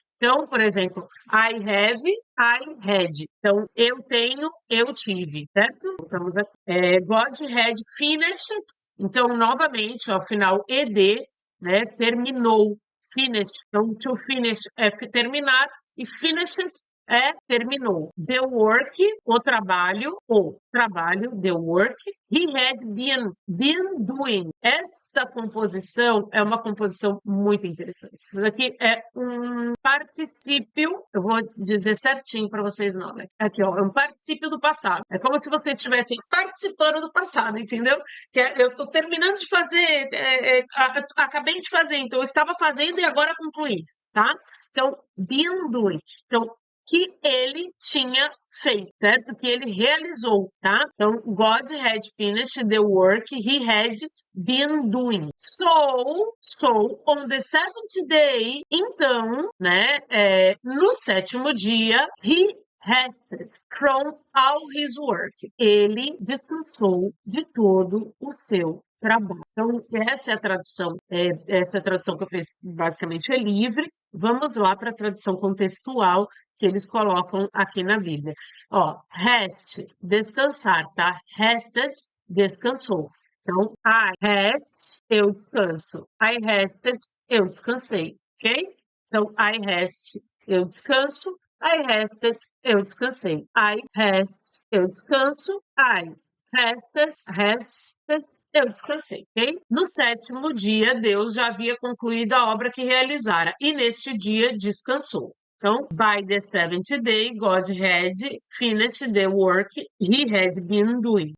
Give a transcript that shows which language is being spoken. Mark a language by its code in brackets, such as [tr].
[pt] Então, por exemplo, [en] I have, I had. [pt] Então, eu tenho, eu tive, certo? Estamos aqui. [en] God had finished. [pt] Então, novamente, ao final, ed, né? Terminou. Finished. Então, to finish é terminar e finished é terminou. [en] The work, [pt] o trabalho, [en] the work, he had been doing. [pt] Esta composição é uma composição muito interessante. Isso aqui é um particípio, eu vou dizer certinho para vocês não, né? Aqui, ó, é um particípio do passado. É como se vocês estivessem participando do passado, entendeu? Eu estou terminando de fazer, acabei de fazer, então eu estava fazendo e agora concluí, tá? Então, been doing. Então, que ele tinha feito, certo? Que ele realizou, tá? [en] Então, God had finished the work he had been doing. So on the seventh day, [pt] então, né, no sétimo dia, [en] he rested from all his work. [pt] Ele descansou de todo o seu trabalho. Então, essa é a tradução. Essa é a tradução que eu fiz, basicamente é livre. Vamos lá para a tradução contextual que eles colocam aqui na Bíblia. Ó, rest, descansar, tá? Rested, descansou. Então, [en] I rest, [pt] eu descanso. [en] I rested, [pt] eu descansei, ok? Então, [en] I rest, [pt] eu descanso. [en] I rested, [pt] eu descansei. [en] I rest, [pt] eu descanso. [en] I rested, [pt] eu descansei, ok? No sétimo dia, Deus já havia concluído a obra que realizara, e neste dia descansou. [en] Então, by the seventh day, God had finished the work he had been doing.